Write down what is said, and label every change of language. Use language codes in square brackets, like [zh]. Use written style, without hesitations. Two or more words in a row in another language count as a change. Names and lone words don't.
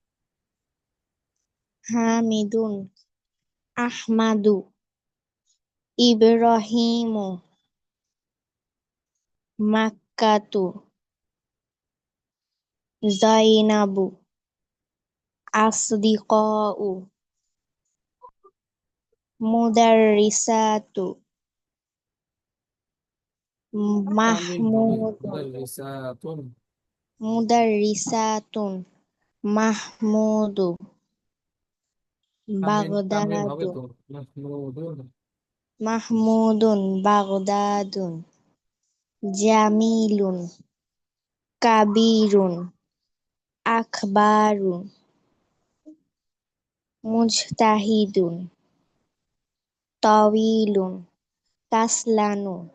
[ar] حامدٌ، أحمدُ، إبراهيمُ، مكةُ، زينبُ، أصدقاءُ، مدرسةُ, [bn] তানবিন হবে [ar] মাহমুদুন, মুদাররিসাতুন। مدرسةٌ، محمودُ, [bn] তানবিন তানবিন হবে [ar] বাগদাদু, তো। মাহমুদুন। محمودٌ، بغدادٌ، جميلٌ، كبيرٌ، أخبارٌ, مجتهدٌ، طويلٌ، كسلانُ,